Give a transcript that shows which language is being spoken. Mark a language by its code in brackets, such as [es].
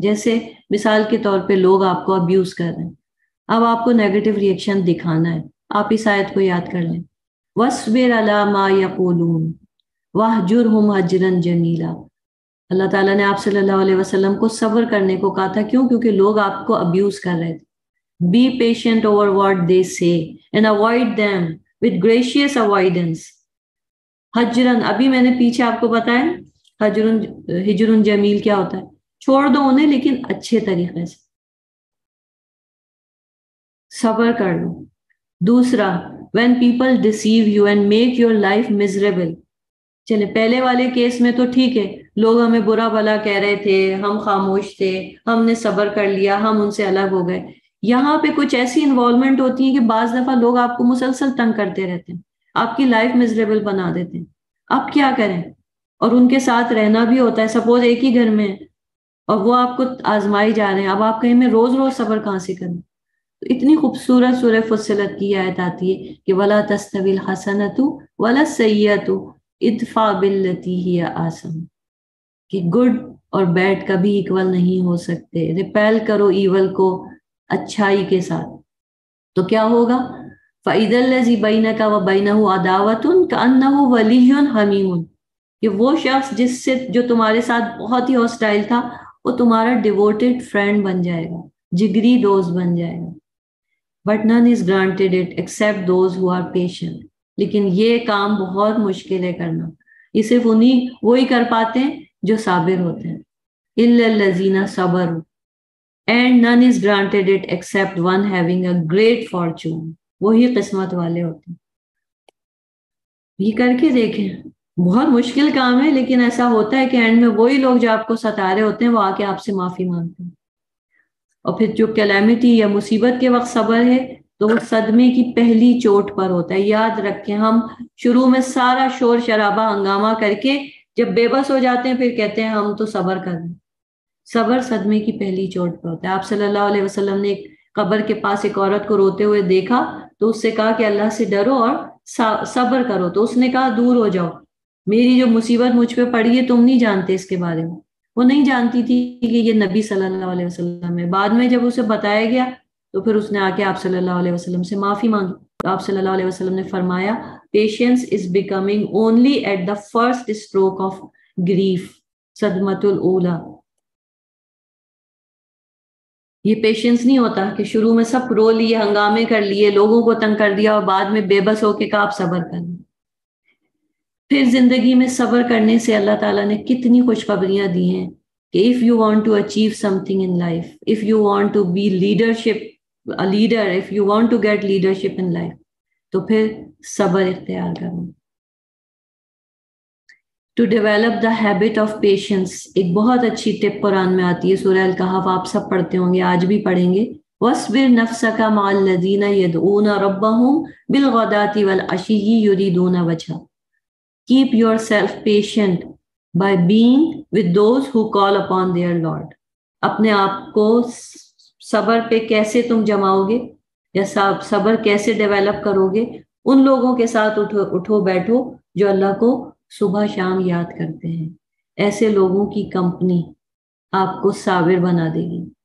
[ur] جیسے مثال کے طور پہ لوگ آپ کو ابیوز کر رہے ہیں, اب آپ کو نیگیٹو ریئیکشن دکھانا ہے. آپ اس آیت کو یاد کر لیں, [ar] وَاصْبِرْ عَلَىٰ مَا يَقُولُونَ وَاهْجُرْهُمْ هَجْرًا جَمِيلًا. [ur] اللہ تعالیٰ نے آپ صلی اللہ علیہ وسلم کو صبر کرنے کو کہا تھا. کیوں؟ کیونکہ لوگ آپ کو ابیوز کر رہے تھے. [en] Be patient over what they say and avoid them with gracious avoidance. [ur] حجرن, ابھی میں نے پیچھے آپ کو بتایا ہجر جمیل کیا ہوتا ہے, چھوڑ دو انہیں لیکن اچھے طریقے سے, صبر کر لو. [en] دوسرا, when people deceive you and make your life miserable. [ur] چلے پہلے والے کیس میں تو ٹھیک ہے, لوگ ہمیں برا بھلا کہہ رہے تھے, ہم خاموش تھے, ہم نے صبر کر لیا, ہم ان سے الگ ہو گئے. یہاں پہ کچھ ایسی انوالومنٹ ہوتی ہے کہ بعض دفعہ لوگ آپ کو مسلسل تنگ کرتے رہتے ہیں, آپ کی لائف میزریبل بنا دیتے ہیں. آپ کیا کریں؟ اور ان کے ساتھ رہنا بھی ہوتا ہے. سپوز ایک ہی گھر میں ہے اور وہ آپ کو آزمائی جا رہے ہیں, اب آپ کہیں میں روز روز صبر کہاں سے کروں. تو اتنی خوبصورت سورہ فصلت کی آیت آتی ہے کہ [ar] وَلَا تَسْتَوِي الْحَسَنَةُ وَلَا السَّيِّئَةُ ادفع باللتی ہی آسن, [ur] کہ گڈ اور بیڈ کبھی ایکول نہیں ہو سکتے. ریپیل کرو ایول کو اچھائی کے ساتھ, تو کیا ہوگا؟ [ar] فَإِذَا الَّذِي بَيْنَكَ وَبَيْنَهُ عَدَاوَةٌ كَأَنَّهُ وَلِيٌّ حَمِيمٌ, [ur] کہ وہ شخص جس سے جو تمہارے ساتھ بہت ہی ہاسٹائل تھا, وہ تمہارا ڈیووٹڈ فرینڈ بن جائے گا, جگری دوست بن جائے گا. [en] But none is granted it except those who are patient. [ur] لیکن یہ کام بہت مشکل ہے کرنا, یہ صرف وہی کر پاتے ہیں جو صابر ہوتے ہیں. [ar] إِلَّا الَّذِينَ صَبَرُوا [en] and none is granted it except one having a great fortune. [ur] وہی قسمت والے ہوتے ہیں. یہ کر کے دیکھیں, بہت مشکل کام ہے, لیکن ایسا ہوتا ہے کہ اینڈ میں وہی لوگ جو آپ کو ستا رہے ہوتے ہیں وہ آ کے آپ سے معافی مانگتے ہیں. اور پھر جو کلیمٹی یا مصیبت کے وقت صبر ہے تو وہ صدمے کی پہلی چوٹ پر ہوتا ہے. یاد رکھیں, ہم شروع میں سارا شور شرابہ ہنگامہ کر کے جب بے بس ہو جاتے ہیں پھر کہتے ہیں ہم تو صبر کر رہے ہیں. صبر صدمے کی پہلی چوٹ پر ہوتا ہے. آپ صلی اللہ علیہ وسلم نے ایک قبر کے پاس ایک عورت کو روتے ہوئے دیکھا تو اس سے کہا کہ اللہ سے ڈرو اور صبر کرو. تو اس نے کہا دور ہو جاؤ, میری جو مصیبت مجھ پہ پڑی ہے تم نہیں جانتے اس کے بارے میں. وہ نہیں جانتی تھی کہ یہ نبی صلی اللہ علیہ وسلم ہے. بعد میں جب اسے بتایا گیا تو پھر اس نے آ کے آپ صلی اللہ علیہ وسلم سے معافی مانگی. تو آپ صلی اللہ علیہ وسلم نے فرمایا [en] patience is becoming only at the first stroke of grief, [ar] صدمۃ الاولی. [ur] یہ پیشنس نہیں ہوتا کہ شروع میں سب رو لیے, ہنگامے کر لیے, لوگوں کو تنگ کر دیا اور بعد میں بے بس ہو کے کہا آپ صبر کر لیں. پھر زندگی میں صبر کرنے سے اللہ تعالیٰ نے کتنی خوشخبریاں دی ہیں کہ [en] if you want to achieve something in life, if you want to be a leader, if you want to get leadership in life, [ur] تو پھر صبر اختیار کرو. [en] To develop the habit of patience, [ur] ایک بہت اچھی ٹپ قرآن میں آتی ہے, سورہ الکہف آپ سب پڑھتے ہوں گے, آج بھی پڑھیں گے. [ar] وَاصْبِرْ نَفْسَكَ مَعَ الَّذِينَ يَدْعُونَ رَبَّهُمْ بِالْغَدَاةِ وَالْعَشِيِّ يُرِيدُونَ وَجْهَهُ. [en] Keep yourself patient by being with those who call upon their Lord. [ur] اپنے آپ کو صبر پہ کیسے تم جماؤ گے یا صبر کیسے ڈیولپ کرو گے؟ ان لوگوں کے ساتھ اٹھو بیٹھو جو اللہ کو صبح شام یاد کرتے ہیں. ایسے لوگوں کی کمپنی آپ کو صابر بنا دے گی.